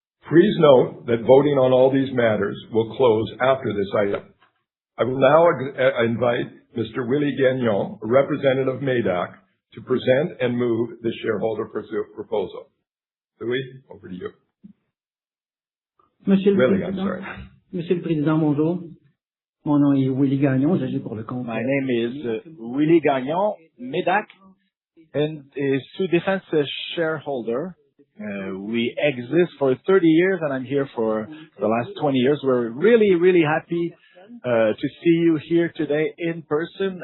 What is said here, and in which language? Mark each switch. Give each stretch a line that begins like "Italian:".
English: Please note that voting on all these matters will close after this item. I will now invite Mr. Willie Gagnon, a representative of MEDAC, to present and move the shareholder proposal. Louis, over to you. Willie, I'm sorry.
French: Monsieur le Président, bonjour. Mon nom est Willie Gagnon, j'agis pour le compte.
English: My name is Willie Gagnon, MEDAC, and is Sous Defense shareholder. We exist for 30 years and I'm here for the last 20 years. We're really, really happy to see you here today in person.